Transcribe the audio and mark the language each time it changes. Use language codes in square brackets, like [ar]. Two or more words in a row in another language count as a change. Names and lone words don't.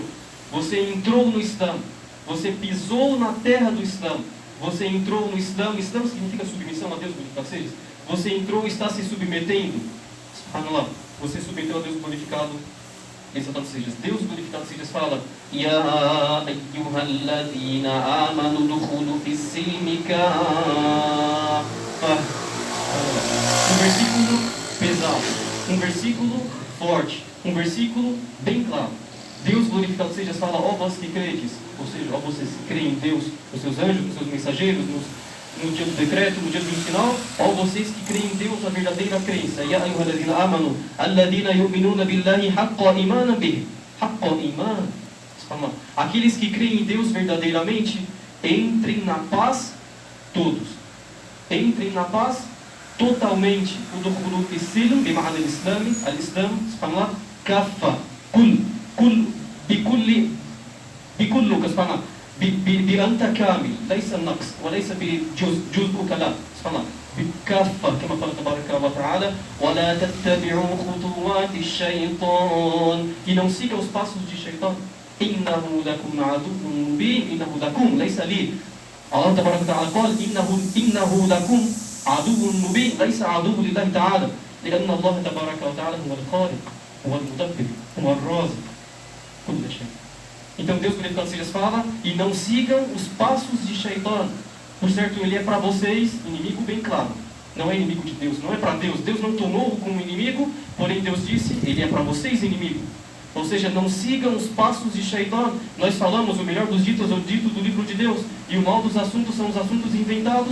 [pt] Você entrou no Islã, você pisou na terra do Islã, você entrou no Islã. Islã significa submissão a Deus, você entrou e está se submetendo. Subhanallah. você submeteu a Deus glorificado, exaltado sejas. Deus glorificado sejas fala: [ar] يا أيها الذين آمنوا ادخلوا في السلم كافة. [pt] Um versículo pesado, um versículo forte, um versículo bem claro. Deus glorificado seja fala: ó vós que credes, ou seja, ó vocês que creem em Deus, nos seus anjos, nos seus mensageiros, no dia do decreto, no dia do juízo final, ó vocês que creem em Deus a verdadeira crença. [ar] يا أيها الذين آمنوا الذين يؤمنون بالله حق إيمانا به. حق إيمان. [pt] Aqueles que creem em Deus verdadeiramente, entrem na paz todos. Entrem na paz totalmente. [ar] ادخلوا في السلم بمعنى الإسلام الإسلام سبحان الله كافة, كل بكلك سبحانه بأنت كامل ليس النقص وليس بجزءك لا سبحانه بكافة كما قال تبارك وتعالى ولا تتبعوا خطوات الشيطان [pt] e não siga os passos de Shaitan [ar] إنه لكم عدو مبين إنه لكم ليس لي الله تبارك وتعالى قال إنه لكم عدو مبين ليس عدو لله تعالى لأن الله تبارك وتعالى هو الخالق هو المدبر هو الرازق. [pt] Então Deus glorificado seja fala: e não sigam os passos de Shaitan. Por certo, ele é para vocês inimigo bem claro. Não é inimigo de Deus, não é para Deus. Deus não tomou-o como inimigo, porém Deus disse: ele é para vocês inimigo. Ou seja, não sigam os passos de Shaitan. Nós falamos, o melhor dos ditos é o dito do livro de Deus, e o mal dos assuntos são os assuntos inventados.